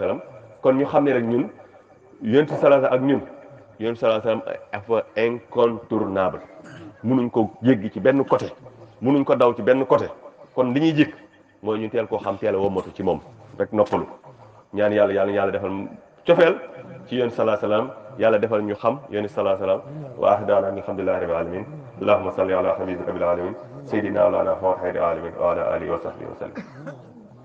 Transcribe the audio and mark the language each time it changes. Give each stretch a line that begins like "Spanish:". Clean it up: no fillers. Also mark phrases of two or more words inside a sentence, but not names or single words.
Arabic: عليه وسلم
Wolof: kon ñu xam ne rek ñun yonent sallallahu ak ñun yonent
Arabic: صلى الله عليه وسلم
Wolof: dafa incontournable munuñ ko jéggi ci benn côté munuñ ko daw ci benn côté kon li ñuy jikk mooy ñu teel koo xam teel a womatu ci moom rek noppalu ñaan yàlla defal cofeel ci yonent
Arabic: صلى الله عليه وسلم
Wolof: yàlla defal ñu xam yonent
Arabic: صلى الله عليه وسلم وهدانا الحمد لله رب العالمين اللهم صل على حبيبك رب العالمين سيدنا ومولانا محمد الأمين وعلى آله وصحبه وسلم